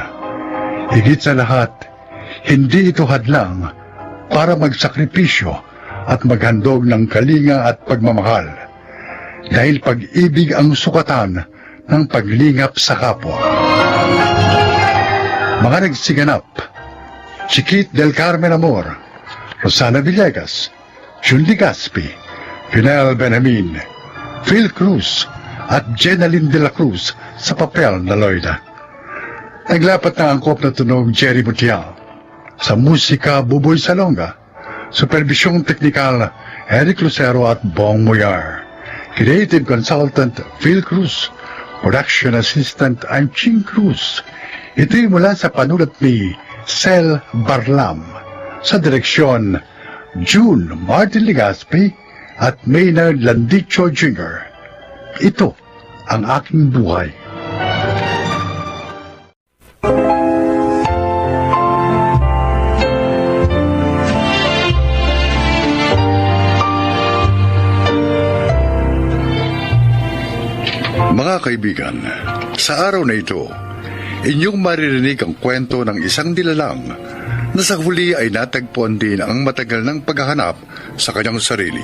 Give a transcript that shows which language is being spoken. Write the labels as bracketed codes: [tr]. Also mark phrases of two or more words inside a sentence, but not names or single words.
[tl] Higit sa lahat, hindi ito hadlang para magsakripisyo at maghandog ng kalinga at pagmamahal. Dahil pag-ibig ang sukatan ng paglingap sa kapwa. Mga nagsiganap: Chiquit del Carmen Amor, Rosana Villegas, Jun Ligaspi, Pinel Benjamin, Phil Cruz, at Jenaline de la Cruz sa papel na Loida. Naglapat na angkop na tunog Jerry Mutial. Sa musika, Buboy Salonga. Supervisyong teknikal, Eric Lucero at Bong Moyar. [en] Creative consultant, Phil Cruz. Production assistant, I'm Ching Cruz. [tl] Ito'y mula sa panulat ni Sel Barlam. Sa direksyon, June Martin Ligaspi at Maynard Landicho Jr. Ito ang aking buhay. Mga kaibigan, sa araw na ito, inyong maririnig ang kwento ng isang nilalang na sa huli ay natagpuan din ang matagal ng paghahanap sa kanyang sarili.